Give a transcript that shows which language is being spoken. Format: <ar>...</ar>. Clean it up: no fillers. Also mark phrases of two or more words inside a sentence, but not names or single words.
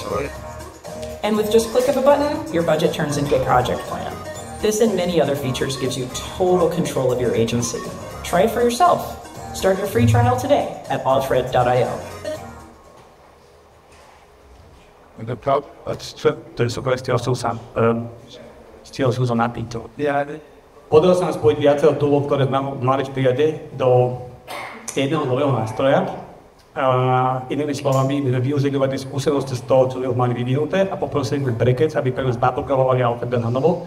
<en>And with just click of a button, your budget turns into a project plan. This and many other features gives you total control of your agency. Try it for yourself. Start your free trial today at alfred.io.</en> <sk>To je super, stihol som sa napýtať. Podarilo sa nám spojiť viacero toolov, ktoré máme v prípade do jedného nového nástroja. Inými slovami, my sme využili tie skúsenosti z toho, čo mali vyvinuté a poprosili sme Brackets, aby pre nás naprogramovali Alfred na novo.</sk>